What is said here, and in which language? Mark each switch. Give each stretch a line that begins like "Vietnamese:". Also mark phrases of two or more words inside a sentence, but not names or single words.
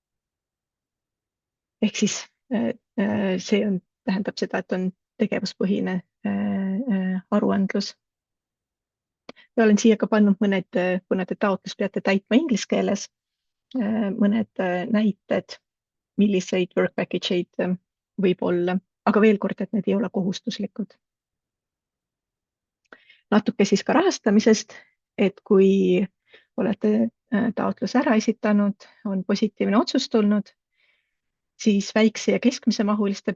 Estonian: Ehk siis see tähendab seda, et on tegevuspõhine aruandlus. Ja olen siia ka pannud mõned, kuna te taotlus peate täitma inglise keeles, mõned näited, milliseid
English: work package
Estonian: eid võib olla, aga veel kord, et need ei ole kohustuslikud. Natuke siis ka rahastamisest, et kui olete taotluse ära esitanud, on positiivne otsus tulnud, siis väikse ja keskmise mahuliste